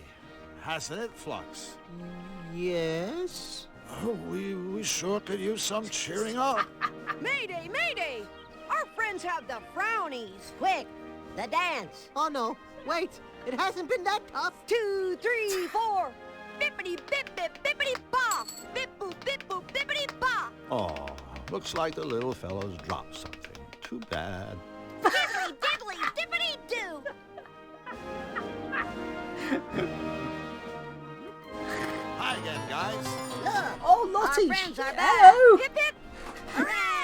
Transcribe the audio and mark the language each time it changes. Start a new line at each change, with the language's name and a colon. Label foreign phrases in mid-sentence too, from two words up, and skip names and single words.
English: Hasn't it, Flux? Yes. Oh, we sure could use some cheering up. Mayday, mayday! Our friends have the frownies. Quick, the dance. Oh no, wait, it hasn't been that tough. 2, 3, 4. Bippity bip bip bippity ba. Bip boop bippity ba. Oh, looks like the little fellow's dropped something. Too bad. Diddly diddly dippity doo. Hi again, guys. Look, Oh, Lottie! our friends are back.